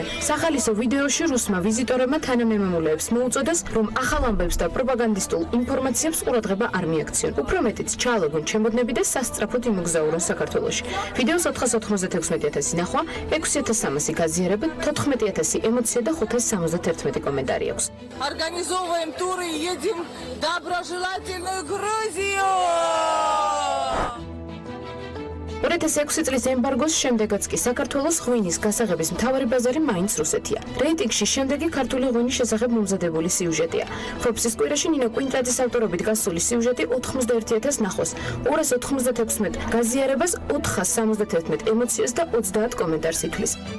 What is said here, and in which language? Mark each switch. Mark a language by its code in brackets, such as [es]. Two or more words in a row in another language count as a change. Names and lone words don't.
[ka] სახალისო ვიდეოში რუსმა ვიზიტორებმა თანამემამულეებს მოუწოდეს, რომ ახალ ამბებს და პროპაგანდისტულ ინფორმაციებს ყურადღება არ მიაქციონ. უფრო მეტიც ჩაალოგონ ჩემოდნები და სასწრაფოდ იმოგზაურონ საქართველოში. ვიდეოს 496,000 ნახვა, 6,300 გაზიარება, 14,000 ემოცია და 571 კომენტარი აქვს. [ru] Организовываем туры, едем в доброжелательную Грузию! [ka] 2006 წლის ემბარგოს შემდეგაც კი საქართველოს ღვინის გასაღების მთავარი ბაზარი მაინც რუსეთია. რეიტინგში შემდეგი ქართული ღვინის შესახებ მომზადებული სიუჟეტია. Forbes-ის კვირაში ნინო კვინტაძის ავტორობით გასული სიუჟეტი 91,000 ნახვას, 296 გაზიარებას, 471 ემოციას და 30 კომენტარს ითვლის.